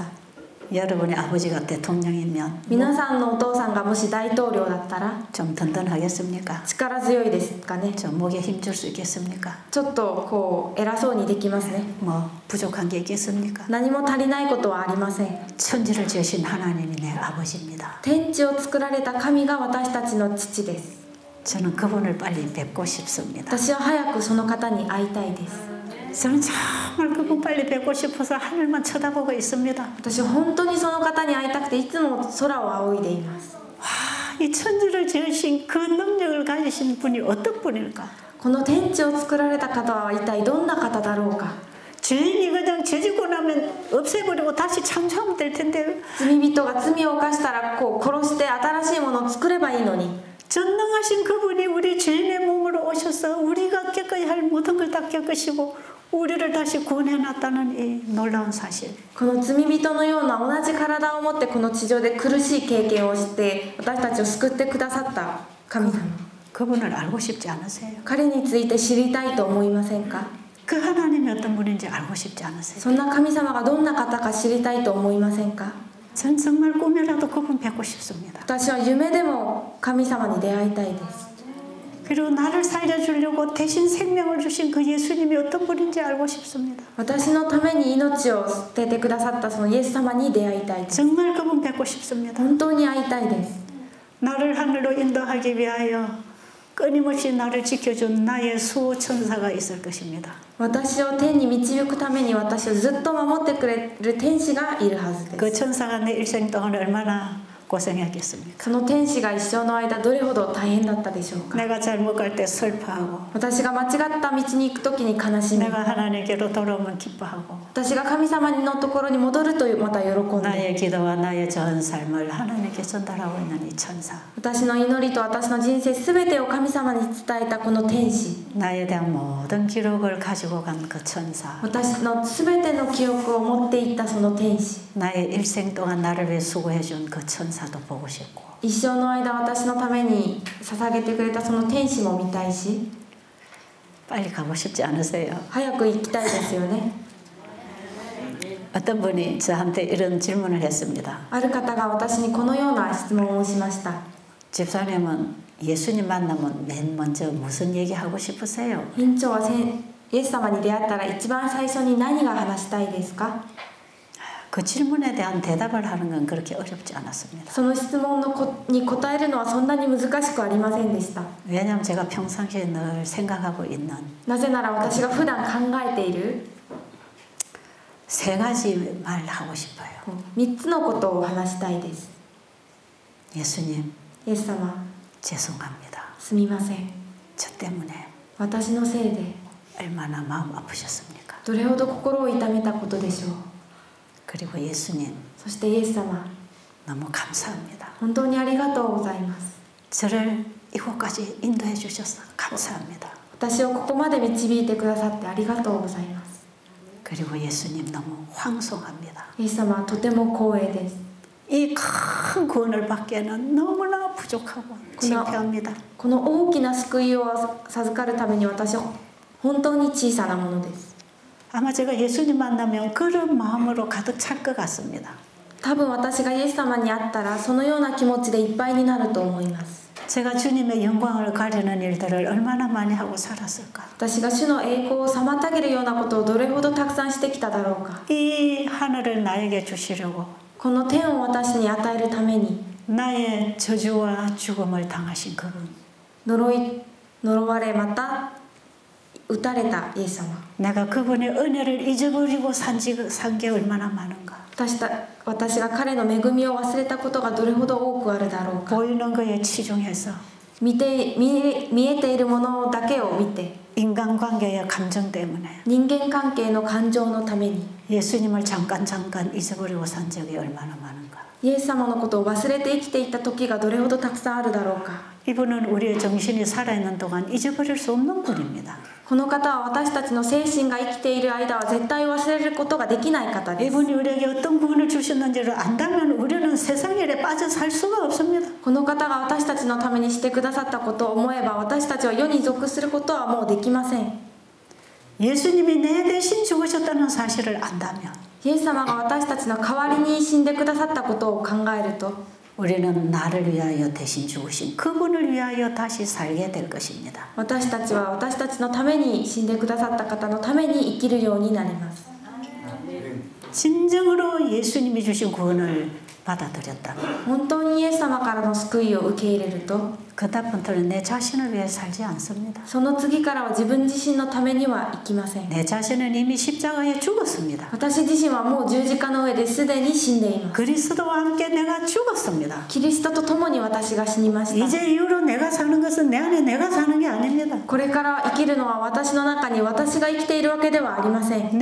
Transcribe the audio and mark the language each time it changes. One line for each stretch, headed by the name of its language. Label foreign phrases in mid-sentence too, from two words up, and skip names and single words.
Korean: 여러분의 아버지가 대통령이면
Japanese: 皆さんのお父さんがもし大統領だったら
Korean: 좀 든든하겠습니까?
Japanese: 力強いですかね。
Korean: 좀 목에 힘줄 수 있겠습니까?
Japanese: ちょっとこう偉そうにできますね。
Korean: 뭐 부족한 게 있겠습니까?
Japanese: 何も足りないことはありません。
Korean: 천지를 지으신 하나님이 내 아버지입니다.
Japanese: 天地を作られた神が私たちの父です。
Korean: 저는 그분을 빨리 뵙고 싶습니다.
Japanese: 私は早くその方に会いたいです。
Korean: 저는 정말 그분 빨리 뵙고 싶어서 하늘만 쳐다보고 있습니다.
Japanese: 私は本当にその方に会いたくていつも空を仰いでいます。
Korean: 이 천지를 지으신 그 능력을 가지신 분이 어떤 분일까?
Japanese: この天地を作られた方は一体どんな方だろうか。
Korean: 죄인이 그냥 죄짓고 나면 없애버리고 다시 창조하면 될 텐데
Japanese: 罪人が罪を犯したらこう殺して新しいものを作ればいいのに
Korean: 전능하신 그분이 우리 죄인의 몸으로 오셔서 우리가 겪어야 할 모든 걸 다 겪으시고 우리를 다시 구원해놨다는 이 놀라운 사실.
Japanese: この罪人のような同じ体を持ってこの地上で苦しい経験をして私たちを救ってくださった神様
Korean: 그분을 알고 싶지 않으세요?
Japanese: 彼について知りたいと思いませんか？
Korean: 그 하나님이 어떤 분인지 알고 싶지 않으세요?
Japanese: そんな神様がどんな方か知りたいと思いませんか？
Korean: 전 정말 꿈이라도 그분 뵙고 싶습니다.
Japanese: 私は夢でも神様に出会いたいです。
Korean: 그리고 나를 살려주려고 대신 생명을 주신 그 예수님이 어떤 분인지 알고 싶습니다.
Japanese: 私のために命を捨ててくださったそのイエス様に出会いたいです。
Korean: 정말 그분 뵙고 싶습니다.
Japanese: 本当に会いたいです。
Korean: 나를 하늘로 인도하기 위하여 끊임없이 나를 지켜준 나의 수호천사가 있을 것입니다.
Japanese: 私を天に導くために私をずっと守ってくれる天使がいるはずです。
Korean: 그 천사가 내 일생 동안 얼마나 고생했겠습니까?
Japanese: その天使が一生の間どれほど大変だったでしょうか。
Korean: 내가 잘못 갈 때 슬퍼하고
Japanese: 私が間違った道に行く時に悲しみ、
Korean: 내가 하나님께로 돌아오면 기뻐하고
Japanese: 私が神様のところに戻るとまた喜ん
Korean: 나의
Japanese: で、
Korean: 기도와 나의 전 삶을 하나님께 전달하고 있는 이 천사
Japanese: 私の祈りと私の人生すべてを神様に伝えたこの天使、
Korean: 나에 대한 모든 기록을 가지고 간 그 천사
Japanese: 私のすべての記憶を持っていったその天使、
Korean: 나의 일생 동안 나를 위해 수고해준 그 천사도 보고 싶고
Japanese: 一生の間私のために捧げてくれたその天使も見たいし、
Korean: 빨리 가고 싶지 않으세요?
Japanese: 早く行きたいですよね。
Korean: 어떤 분이 저한테 이런 질문을 했습니다.
Japanese: ある方が私にこのような質問をしました。
Korean: 집사님은 예수님 만나면 맨 먼저 무슨 얘기하고 싶으세요?
Japanese: 院長はイエス様に出会ったら一番最初に何が話したいですか？
Korean: 그 질문에 대한 대답을 하는 건 그렇게 어렵지 않았습니다.
Japanese: その質問に答えるのはそんなに難しくありませんでした。
Korean: 왜냐하면 제가 평상시에 늘 생각하고 있는
Japanese: なぜなら私が普段考えている
Korean: 세 가지 말 하고 싶어요.
Japanese: 3 つのことを話したいです。
Korean: 예수님
Japanese: イエス様、
Korean: 죄송합니다.
Japanese: すみません。
Korean: 저 때문에
Japanese: 私のせいで
Korean: 얼마나 마음 아프셨습니까?
Japanese: どれほど心を痛めたことでしょう。
Korean: 그리고 예수님
Japanese: そしてイエス様、
Korean: 너무 감사합니다.
Japanese: 本当にありがとうございます。
Korean: 저를 이곳까지 인도해 주셔서 감사합니다.
Japanese: 私をここまで導いてくださってありがとうございます。
Korean: 그리고 예수님 너무 황송합니다.
Japanese: イエス様はとても光栄です。
Korean: 이 큰 구원을 받기에는 너무나 부족하고 창피합니다.
Japanese: この大きな救いを授かるために私は本当に小さなものです。
Korean: 아마 제가 예수님 만나면 그런 마음으로 가득 찰 것 같습니다.
Japanese: 多分私がイエス様に会ったらそのような気持ちでいっぱいになると思います。
Korean: 제가 주님의 영광을 가리는 일들을 얼마나 많이 하고 살았을까.
Japanese: 私が主の栄光を妨げるようなことをどれほどたくさんしてきただろうか。
Korean: 이 하늘을 나에게 주시려고
Japanese: この天を私に与えるために
Korean: 나의 저주와 죽음을 당하신 그분.
Japanese: 呪われまた打たれたイエス様。
Korean: 내가 그분의 은혜를 잊어버리고 산 게 얼마나 많은가.
Japanese: 私が彼の恵みを忘れたことがどれほど多くあるだろうか。
Korean: 보이는 거에 치중해서
Japanese: 見えているものだけを見て
Korean: 인간관계의 감정 때문에
Japanese: 人間関係の感情のために
Korean: 예수님을 잠깐 잊어버리고 산 적이 얼마나 많은가.
Japanese: イエス様のことを忘れて生きていった時がどれほどたくさんあるだろうか。
Korean: 이분은 우리의 정신이 살아있는 동안 잊어버릴 수 없는 분입니다.
Japanese: この方は私たちの精神が生きている間は絶対忘れることができない方です。
Korean: 이분이 우리에게 어떤 구원을 주셨는지를 안다면 우리는 세상 일에 빠져 살 수가 없습니다.
Japanese: この方が私たちのためにしてくださったことを思えば私たちは世に属することはもうできません。
Korean: 예수님이 내 대신 죽으셨다는 사실을 안다면
Japanese: イエス様が私たちの代わりに死んでくださったことを考えると
Korean: 우리는 나를 위하여 대신 죽으신 그분을 위하여 다시 살게 될 것입니다.
Japanese: 私たちは私たちのために死んでくださった方のために生きるようになります。
Korean: 진정으로 예수님이 주신 구원을 받아들였다면
Japanese: 本当にイエス様からの救いを受け入れると
Korean: 그다음부터는 내 자신을 위해 살지 않습니다.
Japanese: その次からは自分自身のためには生きません。
Korean: 내 자신은 이미 십자가에 죽었습니다.
Japanese: 私自身はもう十字架の上ですでに死んでいます。
Korean: 그리스도와 함께 내가 죽었습니다.
Japanese: キリストと共に私が死にました。
Korean: 이제 이후로 내가 사는 것은 내 안에 내가 사는 게 아닙니다.
Japanese: これから生きるのは私の中に私が生きているわけではありません。